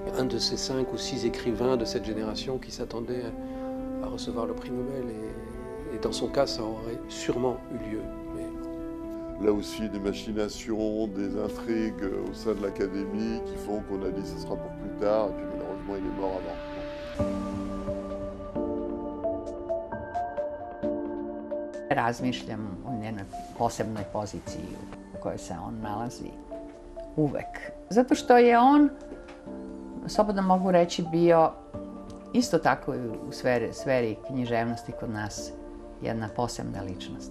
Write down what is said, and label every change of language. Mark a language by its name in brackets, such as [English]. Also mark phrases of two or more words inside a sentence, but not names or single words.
[French] un de ces 5 ou 6 écrivains de cette génération qui s'attendait à recevoir le prix Nobel. Et dans son cas, ça aurait sûrement eu lieu. Mais... Là aussi, des machinations, des intrigues au sein de l'Académie qui font qu'on a dit que ce sera pour plus tard, et puis malheureusement, il est mort avant. [Serbian] Razmišljam o njenoj posebnoj poziciji u kojoj se on nalazi uvek. Zato što je on, slobodno mogu reći, bio isto tako i u sferi književnosti kod nas jedna posebna ličnost.